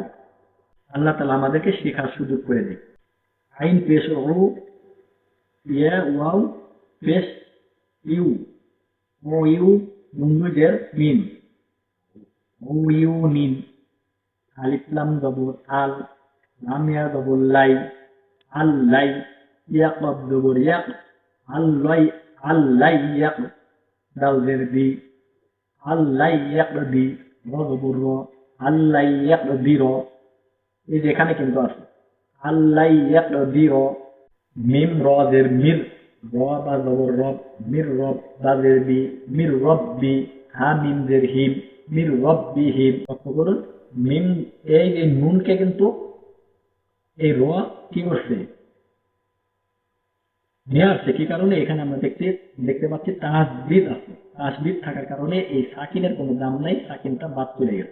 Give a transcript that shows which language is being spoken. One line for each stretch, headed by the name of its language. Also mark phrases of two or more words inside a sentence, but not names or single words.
Bangla: আল্লাহ তাআলা আমাদেরকে শেখার সুযোগ করে দিক। আইন পেশ রু, ইয়া ওয়াও পেশ ইউ, ও ইউ নুনজের মিন, ও ইউ নিন, আলিফ লাম জবর আল, লাম ইয়া জবর লাই, আল্লাই, ইয়া কব জবর ইয়াক, আল্লাই, আল্লাই ইয়াক, দাল জের দি, আল্লাই ইয়াক দি, র জবর র, আল্লাই ইয়াক দি র। এই যে এখানে কিন্তু আছে আল্লাই ইয়াক দি র। মিম র জের মির, র বা জবর রব, মির রব বা জের বি, মির রব্বি, হা মিম জের হিম, মির রব্বি হিম। লক্ষ্য করুন, মিম, এই যে নুনকে কিন্তু এই র কি করছে, নিয়ে আসছে। কি কারণে? এখানে আমরা দেখতে পাচ্ছি তাসদিদ আছে। তাসদিদ থাকার কারণে এই সাকিনের কোনো দাম নাই, সাকিনটা বাদ চলে গেছে।